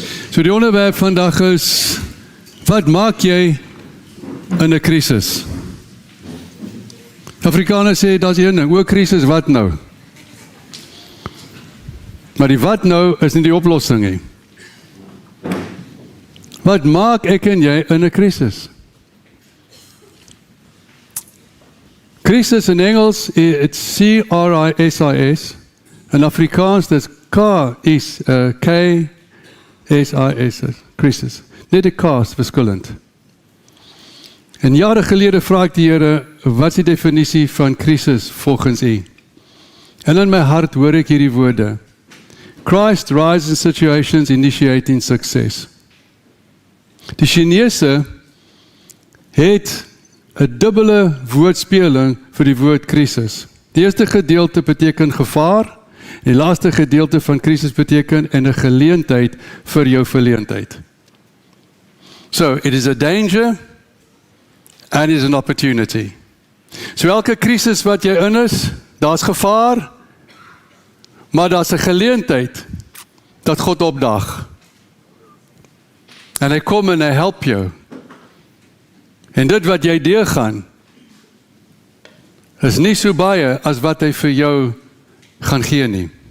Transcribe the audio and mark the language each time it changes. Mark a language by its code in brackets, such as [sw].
[af] So die onderwerp vandag is, wat maak jy in 'n krisis? Afrikaners sê, dat is een ding, ook krisis, wat nou? Maar die wat nou is nie die oplossing nie. Wat maak ek en jy in 'n krisis? Krisis in Engels, [en] it's C-R-I-S-I-S. [af] In Afrikaans, dis K-S-I-S, krisis. Net die K is verskillend. En jare gelede vra ek die Here, wat is die definisie van krisis volgens U? En in my hart hoor ek hierdie woorde. [en] Christ rises in situations initiating success. [af] Die Chinese het 'n dubbele woordspeling vir die woord krisis. Die eerste gedeelte beteken gevaar, die laaste gedeelte van krisis beteken 'n geleentheid vir jou verleentheid. [en] So, it is a danger and it is an opportunity. [af] So elke krisis wat jy in is, daar's gevaar, maar daar's 'n geleentheid dat God opdag. En hy kom en hy help jou. En dit wat jy deurgaan, is nie so baie as wat hy vir jou gaan gee nie.